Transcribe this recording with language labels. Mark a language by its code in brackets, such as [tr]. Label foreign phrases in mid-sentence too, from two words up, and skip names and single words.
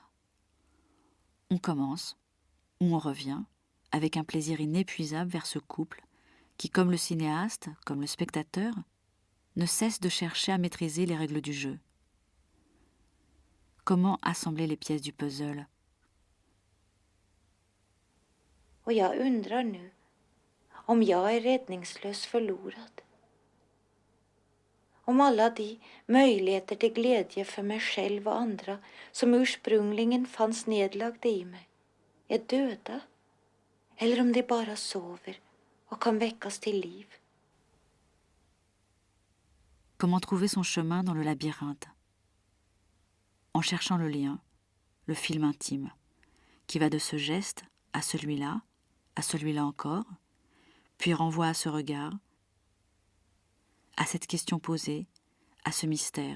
[fr] On commence, ou on revient, avec un plaisir inépuisable vers ce couple qui, comme le cinéaste, comme le spectateur, ne cesse de chercher à maîtriser les règles du jeu. Comment assembler les pièces du puzzle? [sv] Och jag undrar nu om jag är räddningslöst förlorad. om alla de möjligheter till glädje för mig själv och andra som ursprungligen fanns nedlagda i mig är döda, eller om de bara sover och kan väckas till liv. [fr] Comment trouver son chemin dans le labyrinthe? En cherchant le lien, le film intime, qui va de ce geste à celui-là encore, puis renvoie à ce regard, à cette question posée, à ce mystère.